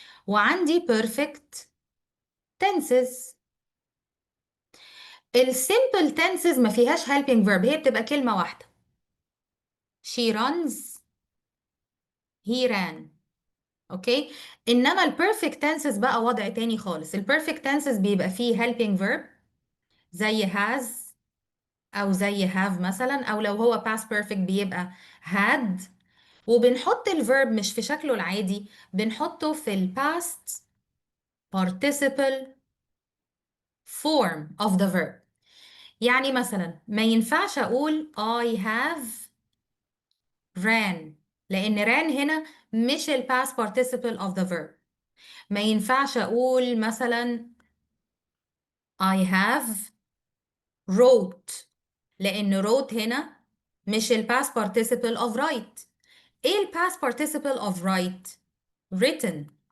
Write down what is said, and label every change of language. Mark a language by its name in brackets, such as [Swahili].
[Arabic] وعندي perfect tenses. السيمبل تنسز ما فيهاش helping verb، هي بتبقى كلمة واحدة. [English] she runs، he ran. Okay. [Arabic] انما البيرفكت تنسز بقى وضع تاني خالص. البيرفكت تنسز بيبقى فيه helping verb زي has او زي have مثلا، او لو هو past perfect بيبقى had. وبنحط الverb مش في شكله العادي، بنحطه في ال [English] past participle form of the verb. [Arabic] يعني مثلا ما ينفعش اقول [English] I have ran، [Arabic] لأن ran هنا مش ال past participle of the verb. ما ينفعش أقول مثلا [English] I have wrote، [Arabic] لأن wrote هنا مش ال past participle of write. [English] إيه ال past participle of write؟ written.